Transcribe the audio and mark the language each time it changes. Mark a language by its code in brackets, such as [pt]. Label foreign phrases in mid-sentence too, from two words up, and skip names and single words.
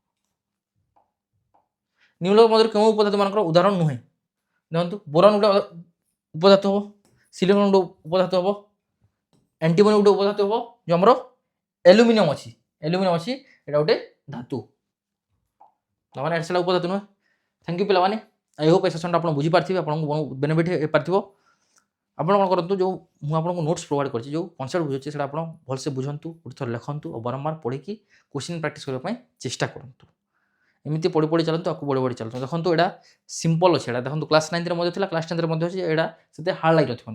[or] ନିମ୍ନଲିଖିତ ମଧ୍ୟରୁ କେଉଁ ଉପଧାତୁ ମାନଙ୍କର ଉଦାହରଣ ନୁହେଁ? ଦେଖନ୍ତୁ ବୋରନ୍ ଗୋଟେ ଉପଧାତୁ ହବ, ସିଲିକନ୍ ଗୋଟେ ଉପଧାତୁ ହବ, ଆଣ୍ଟିମନି ଗୋଟେ ଉପଧାତୁ ହବ, ଯେଉଁ ଆମର ଆଲୁମିନିୟମ୍ ଅଛି ଏଇଟା ଗୋଟେ ଧାତୁ। ପିଲାମାନେ ଏଇଟା ସେଟା ଉପଧାତୁ ନୁହେଁ। [en] thank you [or] पिलाମାନେ। [en] I hope a sessionta [or] ଆପଣ ବୁଝିପାରିଥିବେ, ଆପଣଙ୍କୁ ବେନିଫିଟ୍ ହେଇପାରିଥିବ। ଆପଣ କ'ଣ କରନ୍ତୁ ଯେଉଁ ମୁଁ ଆପଣଙ୍କୁ [en] notes provide [or] କରିଛି, ଯେଉଁ କନସେପ୍ଟ ବୁଝୁଛି ସେଇଟା ଆପଣ ଭଲସେ ବୁଝନ୍ତୁ, ଗୋଟେ ଥର ଲେଖନ୍ତୁ ଆଉ ବାରମ୍ବାର ପଢ଼ିକି [en] question practice [or] କରିବା ପାଇଁ ଚେଷ୍ଟା କରନ୍ତୁ। ଏମିତି ପଢ଼ି ପଢ଼ି ଚାଲନ୍ତୁ, ଆକୁ ବଢ଼ି ବଢ଼ି ଚାଲନ୍ତୁ। ଦେଖନ୍ତୁ ଏଇଟା ସିମ୍ପଲ୍ ଅଛି, ଏଇଟା ଦେଖନ୍ତୁ କ୍ଲାସ୍ 9ରେ ମଧ୍ୟ ଥିଲା, କ୍ଲାସ୍ 10ରେ ମଧ୍ୟ ଅଛି, ଏଇଟା ସେତେ ହାର୍ଡ଼ ଲାଗିନଥିବନି।